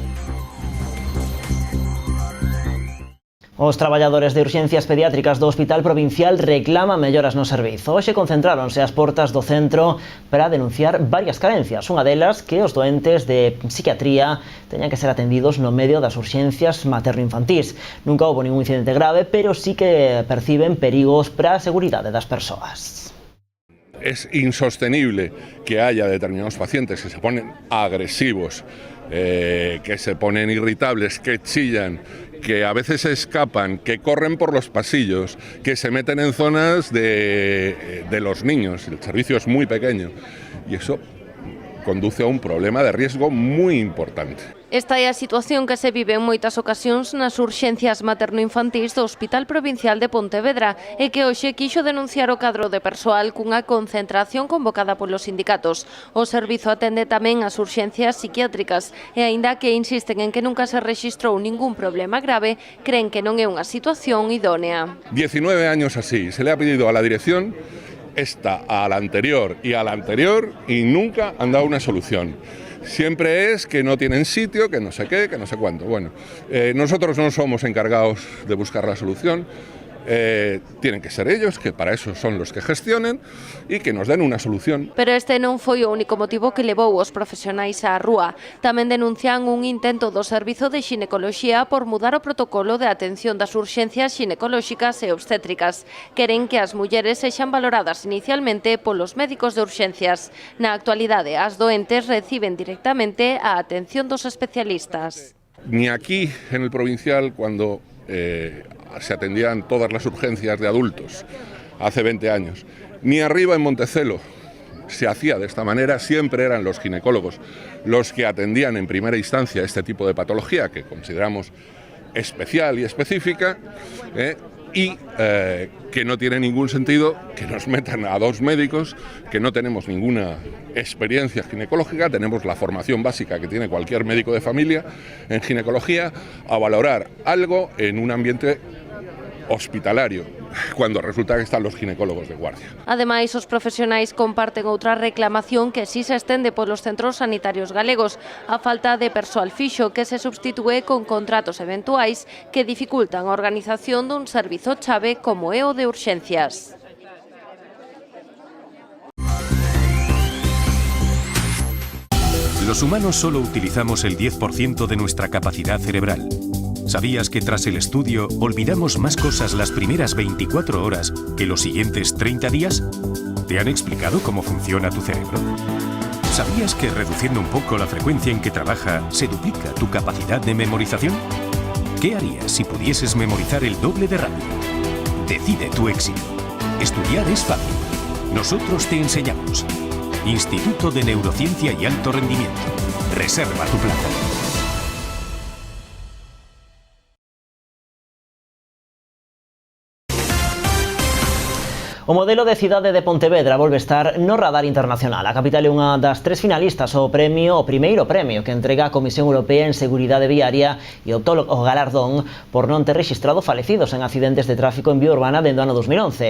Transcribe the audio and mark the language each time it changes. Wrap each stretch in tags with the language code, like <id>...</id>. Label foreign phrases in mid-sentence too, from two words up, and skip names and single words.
<gl>Os traballadores de urxencias pediátricas do Hospital Provincial reclaman melloras no servizo. Hoxe concentráronse ás portas do centro para denunciar varias carencias. Unha delas que os doentes de psiquiatría teñan que ser atendidos no medio das urxencias materno-infantís. Nunca houbo ningún incidente grave, pero sí que perciben perigos para a seguridade das persoas.</gl> <es>Es insostenible que haya determinados pacientes que se ponen agresivos, que se ponen irritables, que chillan, que a veces se escapan, que corren por los pasillos, que se meten en zonas de los niños. El servicio es muy pequeño y eso conduce a un problema de riesgo muy importante. Esta é a situación que se vive en moitas ocasións nas urxencias materno-infantís do Hospital Provincial de Pontevedra e que hoxe quixo denunciar o cadro de persoal cunha concentración convocada polos sindicatos. O servizo atende tamén as urxencias psiquiátricas e aínda que insisten en que nunca se rexistrou ningún problema grave, creen que non é unha situación idónea. 19 años así, se le ha pedido a la dirección esta, a la anterior y nunca han dado una solución. Siempre es que no tienen sitio, que no sé qué, que no sé cuánto. Bueno, nosotros no somos encargados de buscar la solución. Tienen que ser ellos, que para eso son los que gestionen</es> <gl>e que nos den unha solución. Pero este non foi o único motivo que levou os profesionais á rúa. Tamén denuncian un intento do Servizo de Xinecoloxía por mudar o protocolo de atención das urxencias xinecolóxicas e obstétricas. Queren que as mulleres sexan valoradas inicialmente polos médicos de urxencias. Na actualidade, as doentes reciben directamente a atención dos especialistas.</gl> <es>Ni aquí, en el provincial, cuando se atendían todas las urgencias de adultos hace 20 años, ni arriba en Montecelo se hacía de esta manera. Siempre eran los ginecólogos los que atendían en primera instancia este tipo de patología que consideramos especial y específica, y que no tiene ningún sentido que nos metan a dos médicos que no tenemos ninguna experiencia ginecológica, tenemos la formación básica que tiene cualquier médico de familia en ginecología, a valorar algo en un ambiente hospitalario, cuando resulta que están los ginecólogos de guardia.</es> <gl>Ademais, os profesionais comparten outra reclamación que si se estende polos centros sanitarios galegos, a falta de persoal fixo que se substitúe con contratos eventuais que dificultan a organización dun servizo chave como é o de urxencias.</gl> <es>Los humanos solo utilizamos el 10% de nuestra capacidad cerebral. ¿Sabías que tras el estudio olvidamos más cosas las primeras 24 horas que los siguientes 30 días? ¿Te han explicado cómo funciona tu cerebro? ¿Sabías que reduciendo un poco la frecuencia en que trabaja se duplica tu capacidad de memorización? ¿Qué harías si pudieses memorizar el doble de rápido? Decide tu éxito. Estudiar es fácil. Nosotros te enseñamos. Instituto de Neurociencia y Alto Rendimiento. Reserva tu plaza.</es> <gl>O modelo de cidade de Pontevedra volve estar no radar internacional. A capital é unha das tres finalistas ao primeiro premio que entrega a Comisión Europea en Seguridade Viaria e optou o galardón por non ter rexistrado falecidos en accidentes de tráfico en vía urbana dende o ano 2011.</gl>